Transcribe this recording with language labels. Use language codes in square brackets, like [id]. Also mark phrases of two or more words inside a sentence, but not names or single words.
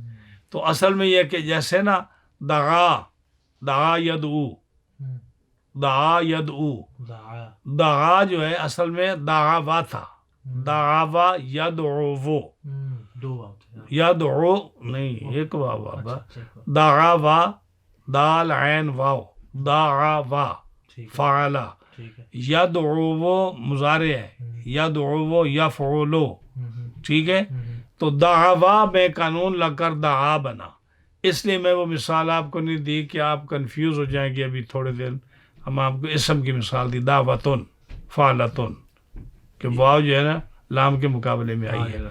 [ur] تو اصل میں یہ کہ جیسے نا [ar] دعا یدعو, دعا یدعو, [ur] دعا دعا جو ہے اصل میں دعوا تھا, [ar] دعوا یدعو, [ur] دو ہوتے ہیں یدعو نہیں ایک واو بابا, اچھا، دعوا دال عین واو, دعوا ٹھیک ہے فعلا. ٹھیک ہے یدعو مضارع ہے, [ar] یدعو یفعلو, [ur] ٹھیک ہے. ہم، تو دعوا میں قانون لگ کر دعا بنا. اس لیے میں وہ مثال آپ کو نہیں دی کہ آپ کنفیوز ہو جائیں گے. ابھی تھوڑے دیر ہم آپ کو اسم کی مثال دی, [ar] دعوتن فعلتن, [ur] کہ واو جو ہے نا لام کے مقابلے میں آئی ہے.